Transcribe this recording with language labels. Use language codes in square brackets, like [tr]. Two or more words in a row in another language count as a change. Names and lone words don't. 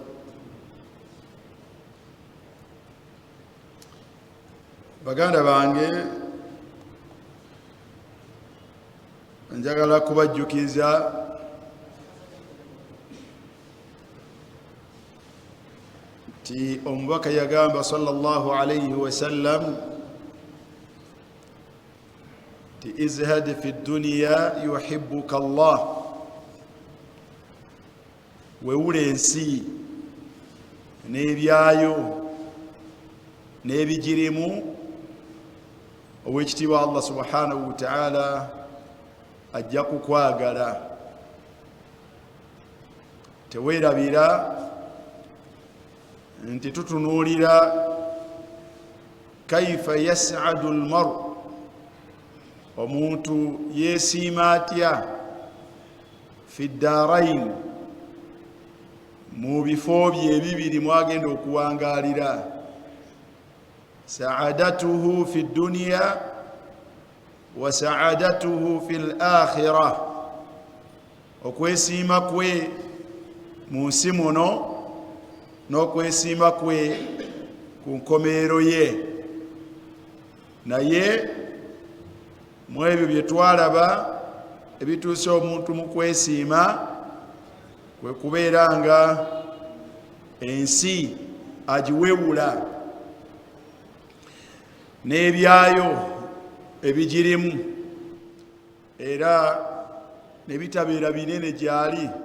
[lg] Baganda bange, njagala kubajjukiza nti omubaka yagamba [ar] صلى الله عليه وسلم [lg] nti [ar] ازهد في الدنيا يحبك الله. [lg] Wewula ensi n'ebyayo n'ebigirimu, ow'ekitiibwa Allah [ar] سبحانه و تعالى [lg] ajja kukwagala. Teweerabira nti tutunuulira [ar] كيف يسعد المرء, [lg] omuntu yeesiima atya [ar] في الدارين, [lg] mu bifo bye ebibiri mwagenda okuwangaalira. [ar] سعادته في الدنيا وسعادته في الآخرة, [lg] okwesiima kwe mu nsi muno n'okwesiima kwe ku nkomeero ye. Naye mu ebyo bye twalaba ebituuse omuntu mu kwesiima kwe kubeera nga ensi agiwewula n'ebyayo ebigirimu era ne bitabeera binene gyali.